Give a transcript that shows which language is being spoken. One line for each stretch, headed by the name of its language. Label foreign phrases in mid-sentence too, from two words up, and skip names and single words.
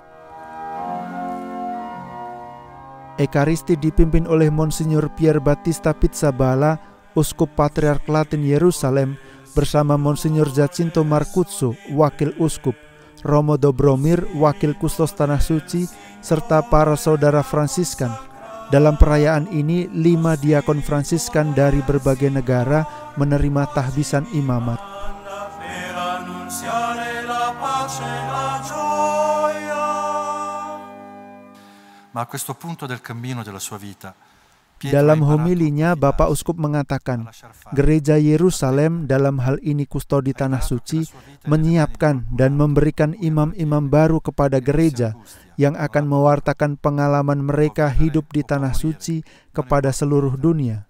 Indonesian: Ekaristi dipimpin oleh Monsignor Pier Battista Pizzaballa, Uskup Patriark Latin Yerusalem, bersama Monsignor Giacinto Marcuzzo, Wakil Uskup, Romo Dobromir, Wakil Kustos Tanah Suci, serta para saudara Fransiskan. Dalam perayaan ini, 5 diakon Fransiskan dari berbagai negara menerima tahbisan imamat.
Italian: Ma a questo punto del cammino della sua vita,
Indonesian: Dalam homilinya, Bapak Uskup mengatakan, Gereja Yerusalem dalam hal ini kustodi Tanah Suci menyiapkan dan memberikan imam-imam baru kepada gereja yang akan mewartakan pengalaman mereka hidup di Tanah Suci kepada seluruh dunia.